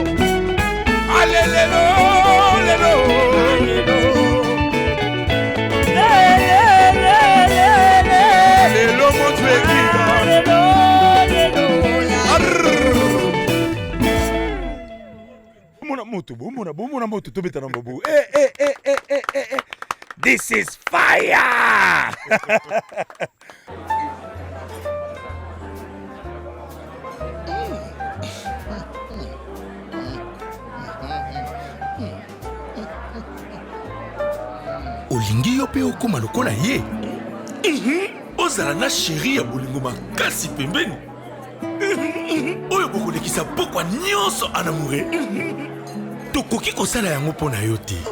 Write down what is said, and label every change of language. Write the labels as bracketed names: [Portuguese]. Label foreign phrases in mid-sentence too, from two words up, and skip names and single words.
[Lingala] Alelelo lelo lelo moto ekika. Bomona moto tobeta na mbobo. [English] This is fire. [Lingala] olingi yo mpe okóma lokola ye ozala na sheri ya bolingo makasi pembeni oyo bokolekisa pokwa nyonso anamure tokoki kosala yango mpo na yo te